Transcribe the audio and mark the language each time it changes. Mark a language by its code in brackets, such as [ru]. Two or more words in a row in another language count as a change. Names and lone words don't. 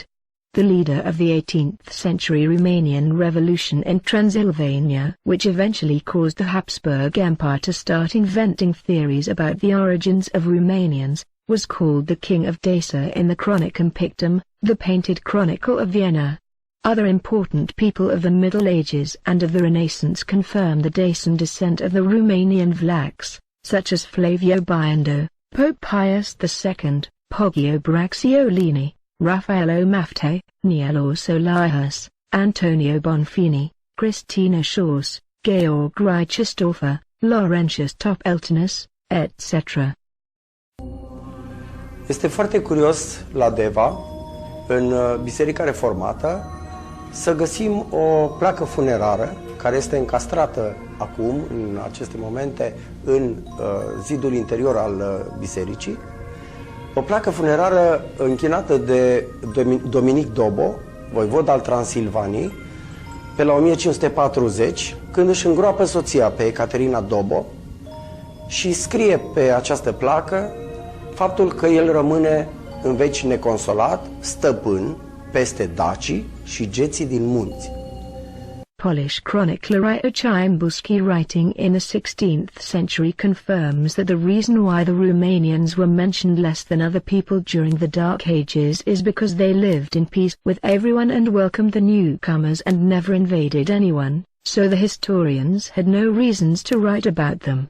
[en] The leader of the 18th century Romanian Revolution in Transylvania, which eventually caused the Habsburg Empire to start inventing theories about the origins of Romanians, was called the King of Dacia in the Chronicon Pictum, the painted chronicle of Vienna. Other important people of the Middle Ages and of the Renaissance confirm the Dacian descent of the Romanian Vlachs, such as Flavio Biondo, Pope Pius II, Poggio Bracciolini, Raffaello Mafte, Nielo Solahus, Antonio Bonfini, Christina Schaus, Georg Reichstorfer, Laurentius Topeltinus, etc. [ro] Este foarte curios la Deva, în Biserica Reformată, să găsim o placă funerară care este încastrată acum, în aceste momente, în zidul interior al bisericii. O placă funerară închinată de Dominic Dobo, voivod al Transilvaniei, pe la 1540, când își îngroapă soția pe Ecaterina Dobo și scrie pe această placă faptul că el rămâne în veci neconsolat, stăpân peste dacii și geții din munți. [en] Polish chronicler Ito Chimbuski, writing in the 16th century, confirms that the reason why the Romanians were mentioned less than other people during the Dark Ages is because they lived in peace with everyone and welcomed the newcomers and never invaded anyone, so the historians had no reasons to write about them.